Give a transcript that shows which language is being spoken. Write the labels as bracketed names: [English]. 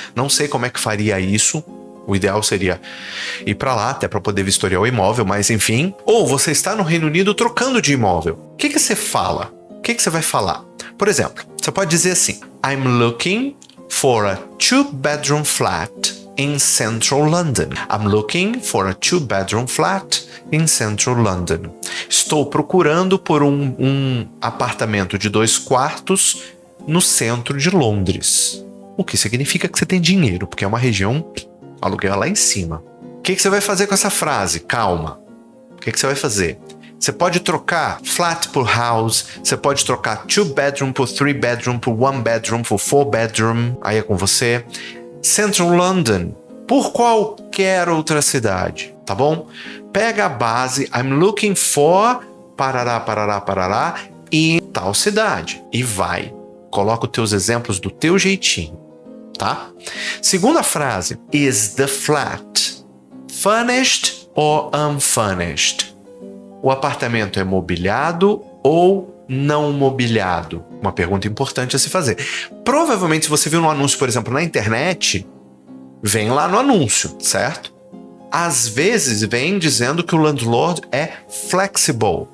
[Portuguese] Não sei como é que faria isso. O ideal seria ir para lá, até para poder vistoriar o imóvel, mas enfim. Ou você está no Reino Unido trocando de imóvel. que você fala? O que você vai falar? Por exemplo, você pode dizer assim: [English] I'm looking for a 2-bedroom flat in central London. I'm looking for a 2-bedroom flat in central London. [Portuguese] Estou procurando por um apartamento de 2 quartos no centro de Londres. O que significa que você tem dinheiro, porque é uma região, aluguel lá em cima. O que você vai fazer com essa frase? Calma. O que você vai fazer? Você pode trocar flat por house, você pode trocar 2-bedroom por 3-bedroom, por 1-bedroom, por 4-bedroom, aí é com você. Central London, por qualquer outra cidade, tá bom? Pega a base, [English] I'm looking for, [Portuguese] parará, parará, parará, em tal cidade. E vai. Coloca os teus exemplos do teu jeitinho, tá? Segunda frase, [English] is the flat furnished or unfurnished? [Portuguese] O apartamento é mobiliado ou não mobiliado? Uma pergunta importante a se fazer. Provavelmente, se você viu no anúncio, por exemplo, na internet, vem lá no anúncio, certo? Às vezes vem dizendo que o landlord é flexible.